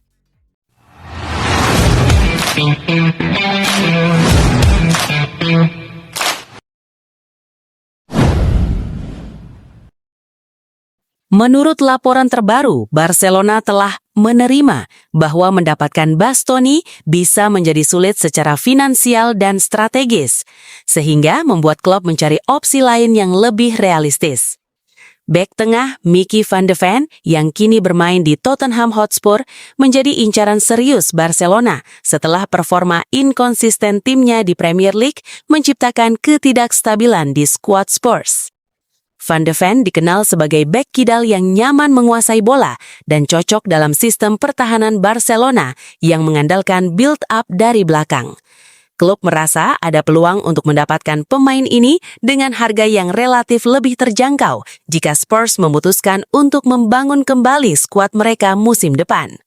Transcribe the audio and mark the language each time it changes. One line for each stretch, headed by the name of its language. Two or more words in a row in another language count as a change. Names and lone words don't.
Indonesian: Menurut laporan terbaru, Barcelona telah menerima bahwa mendapatkan Bastoni bisa menjadi sulit secara finansial dan strategis, sehingga membuat klub mencari opsi lain yang lebih realistis. Bek tengah Mickey van de Ven yang kini bermain di Tottenham Hotspur menjadi incaran serius Barcelona setelah performa inkonsisten timnya di Premier League menciptakan ketidakstabilan di skuad Spurs. Van de Ven dikenal sebagai bek kidal yang nyaman menguasai bola dan cocok dalam sistem pertahanan Barcelona yang mengandalkan build-up dari belakang. Klub merasa ada peluang untuk mendapatkan pemain ini dengan harga yang relatif lebih terjangkau jika Spurs memutuskan untuk membangun kembali skuad mereka musim depan.